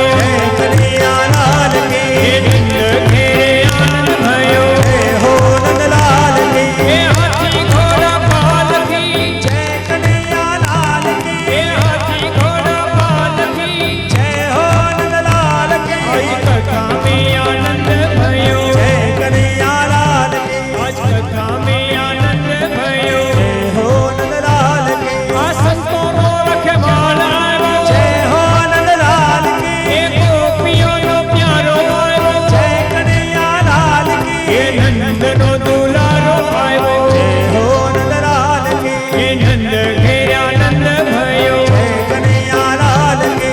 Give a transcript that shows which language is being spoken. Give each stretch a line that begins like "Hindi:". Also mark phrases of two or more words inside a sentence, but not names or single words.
Gujarati: જય કનૈયા લાલ કી હે નંદ ઘેરે આનંદ ભયો જય હો નંદલાલ કી હે હાથી ઘોડા પાલખી જય કનૈયા લાલ કી હે હાથી ઘોડા પાલખી જય હો નંદલાલ કી
Hindi: आज कथा में आनंद भयो
Gujarati: જય કનૈયા લાલ કી
Hindi: आज कथा में आनंद भयो
Gujarati: જય હો નંદલાલ કી આ સંતો નો રખવાળા આવ્યો જય હો નંદલાલ કી હે ગોપીઓનો પ્યારો આવ્યો જય કનૈયા લાલ કી હે નંદનો દુલારો આવ્યો જય હો નંદલાલ કી હે નંદ ઘેરે આનંદ भयो જય કનૈયા લાલ કી